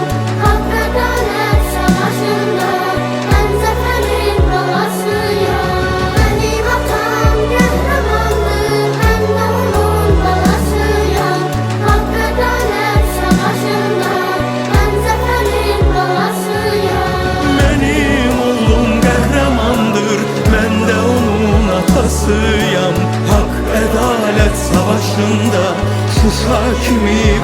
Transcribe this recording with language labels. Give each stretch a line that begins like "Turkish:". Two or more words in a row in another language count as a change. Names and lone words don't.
Turkish: Hak adalet savaşında ben zaferin balasıyam. Benim atam kahramandır, ben de onun balasıyam. Hak adalet savaşında ben zaferin balasıyam.
Azerbaijani: Benim oğlum qəhrəmandır, mən də onun atasıyam. Hak ədalət savaşında Şuşa kimi